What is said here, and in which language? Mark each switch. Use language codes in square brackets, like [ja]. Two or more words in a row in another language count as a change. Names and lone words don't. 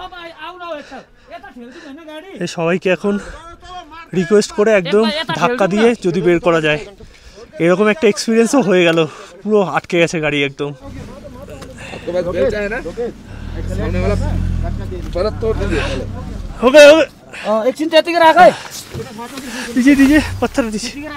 [bn] সবাইকে এখন রিকোয়েস্ট করে একদম ধাক্কা দিয়ে যদি বের করা যায়। এরকম একটা এক্সপিরিয়েন্সও হয়ে গেল, পুরো আটকে গেছে গাড়ি একদম। হবে হবে [hi] एक चिंता के रखा है दीजिए दीजिए पत्थर दीजिए।